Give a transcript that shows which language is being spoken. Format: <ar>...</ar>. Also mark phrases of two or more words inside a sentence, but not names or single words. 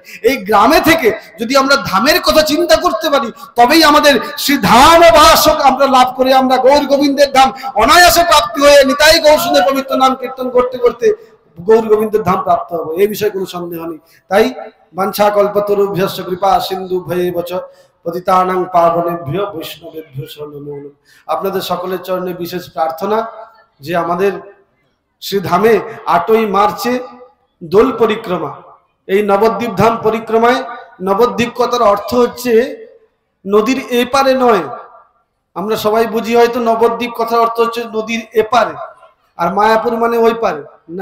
<bn>এই গ্রামে থেকে যদি আমরা ধামের কথা চিন্তা করতে পারি, তবেই আমাদের শ্রী ধাম বাসক আমরা লাভ করে আমরা গৌর গোবিন্দের ধাম অনায়াসে প্রাপ্তি হয়ে নিতাই গৌর সুন্দর পবিত্র নাম কীর্তন করতে করতে গৌর গোবিন্দের ধাম প্রাপ্ত হবো, এই বিষয়ে কোনো সন্দেহ নেই।</bn> <sa>তাই বাঞ্ছা কল্পতরুভ্যশ্চ কৃপা সিন্ধু ভয়েবচ পতিতানাং পাবনেভ্যো বৈষ্ণবেভ্যো শরণং।</sa> <bn>আপনাদের সকলের চরণে বিশেষ প্রার্থনা যে আমাদের শ্রীধামে 8ই মার্চে দোল পরিক্রমা, এই নবদ্বীপ ধাম পরিক্রমায়, নবদ্বীপ কথার অর্থ হচ্ছে নদীর এপারে নয়। আমরা সবাই বুঝি হয়তো নবদ্বীপ কথার অর্থ হচ্ছে নদীর এপারে, আর মায়াপুর মানে ওই পারে না।</bn>